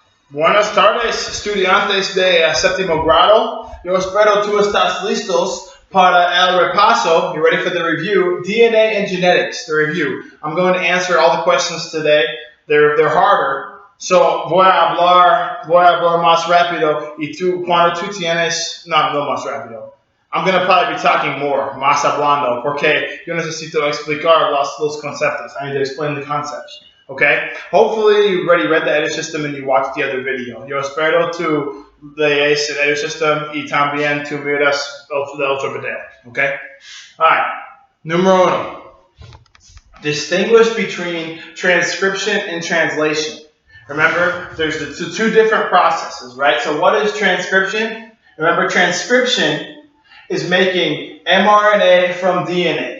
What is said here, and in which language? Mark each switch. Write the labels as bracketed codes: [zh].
[es] Buenas tardes, estudiantes de séptimo grado. Yo espero tú estás listos para el repaso. [en] You ready for the review? DNA and genetics, the review. I'm going to answer all the questions today. They're harder. [es] So voy a hablar más rápido y tú, cuando tú tienes, no más rápido. I'm going to probably be talking more, más hablando, porque yo necesito explicar los conceptos. [en] I need to explain the concepts. Okay? Hopefully you already read the edit system and you watched the other video. [es] Yo espero tú lees el edit system y también tú miras el otro video. [en] Okay? Alright. [es] Número uno. [en] Distinguish between transcription and translation. Remember, there's the two different processes, right? So what is transcription? Remember, transcription is making mRNA from DNA.